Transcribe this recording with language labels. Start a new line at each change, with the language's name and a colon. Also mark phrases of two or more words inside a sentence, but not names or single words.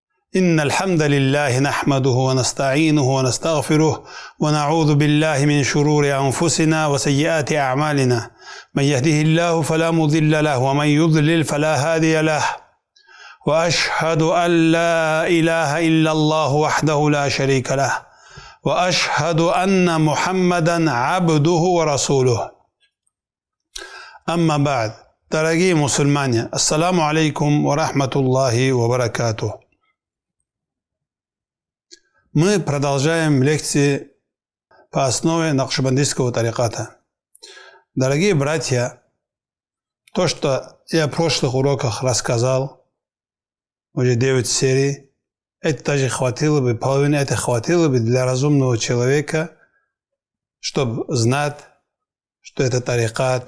Arabic: إن الحمد لله نحمده ونستعينه ونستغفره ونعوذ بالله من شرور أنفسنا وسيئات أعمالنا من يهده الله فلا مضل له ومن يضلل فلا هادي له وأشهد أن لا إله إلا الله وحده لا شريك له وأشهد أن محمدا عبده ورسوله. أما بعد.
Russian: Дорогие мусульмане,
Arabic: السلام عليكم ورحمة الله وبركاته.
Russian: Мы продолжаем лекции по основе накшбандийского тариката. Дорогие братья, то, что я в прошлых уроках рассказал, уже 9 серий, это даже хватило бы, половина это хватило бы для разумного человека, чтобы знать, что это тарикат.